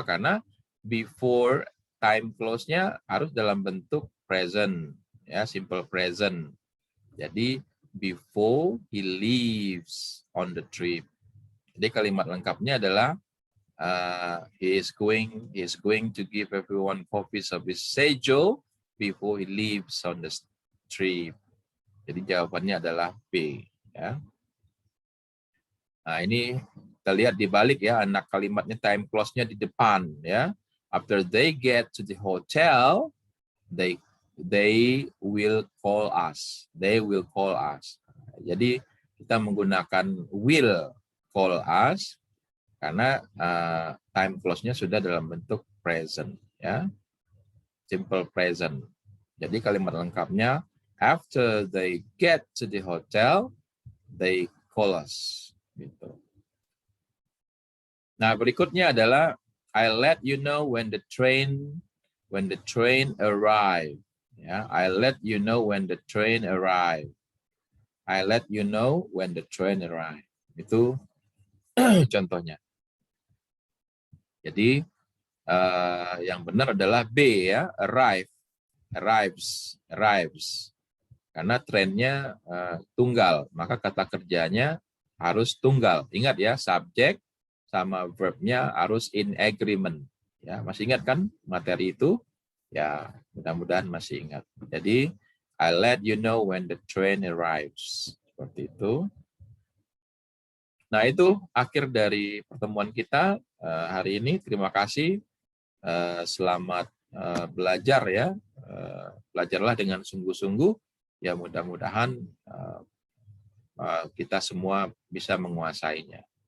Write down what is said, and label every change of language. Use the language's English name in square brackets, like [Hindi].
[Indonesian] Karena before time clause-nya harus dalam bentuk present, ya, simple present. Jadi [English] before he leaves on the trip. [Indonesian] Jadi kalimat lengkapnya adalah [English] he is going to give everyone copies of his schedule before he leaves on the trip. [Indonesian] Jadi jawabannya adalah B, ya. Nah, ini kita lihat di balik, ya, anak kalimatnya time clause-nya di depan, ya. [English] After they get to the hotel, they will call us. They will call us. [Indonesian] Jadi kita menggunakan will call us karena time clause-nya sudah dalam bentuk [English] present, ya. Simple present. [Indonesian] Jadi kalimat lengkapnya, [English] after they get to the hotel, they call us. Gitu. [Indonesian] Nah, berikutnya adalah [English] I let you know when the train arrive. Ya, I let you know when the train arrive. I let you know when the train arrive. [Indonesian] Itu contohnya. Jadi yang benar adalah B, ya, arrives. Karena trennya tunggal, maka kata kerjanya harus tunggal. Ingat ya, subjek sama verbnya harus [English] in agreement. [Indonesian] Ya, masih ingat kan materi itu? Ya, mudah-mudahan masih ingat. [English] Jadi, I let you know when the train arrives. [Indonesian] Seperti itu. Nah, itu akhir dari pertemuan kita hari ini. Terima kasih. Selamat belajar ya. Belajarlah dengan sungguh-sungguh. Ya, mudah-mudahan kita semua bisa menguasainya.